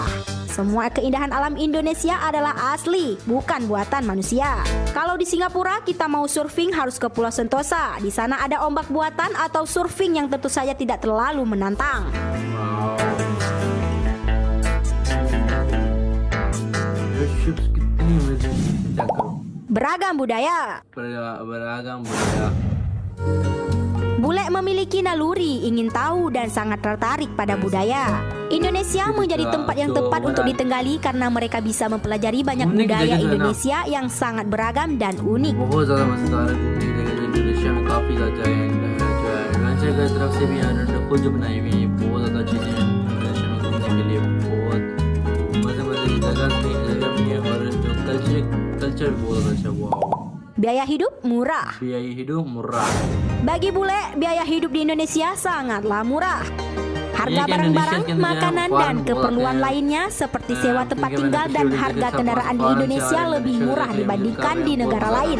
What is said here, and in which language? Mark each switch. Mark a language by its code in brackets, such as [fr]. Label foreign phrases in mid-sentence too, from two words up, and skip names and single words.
[id] Semua keindahan alam Indonesia adalah asli, bukan buatan manusia. Kalau di Singapura kita mau surfing harus ke Pulau Sentosa. Di sana ada ombak buatan atau surfing yang tentu saja tidak terlalu menantang. Wow. Ships कितनी वजन क्या करो Beragam budaya. beragam budaya. Bule memiliki naluri, ingin tahu dan sangat tertarik pada budaya. Indonesia menjadi tempat yang tepat untuk ditenggali karena mereka bisa mempelajari banyak budaya Indonesia yang sangat beragam dan unik. [hi] बहुत ज़्यादा मज़ेदार है घूमने की जगह इंडोनेशिया में काफ़ी ज़्यादा है जो है एडवेंचर की तरफ से भी खुद जो बनाई हुई है बहुत ज़्यादा चीज़ें हैं इंडोनेशिया में घूमने के लिए बहुत मज़े की जगह भी है और जो कल्चर भी बहुत ज़्यादा अच्छा हुआ। [id] Biaya hidup murah. Biaya hidup murah. Bagi bule, biaya hidup di Indonesia sangatlah murah. Harga barang-barang, makanan, dan keperluan lainnya seperti sewa tempat tinggal dan harga kendaraan di Indonesia lebih murah dibandingkan di negara lain.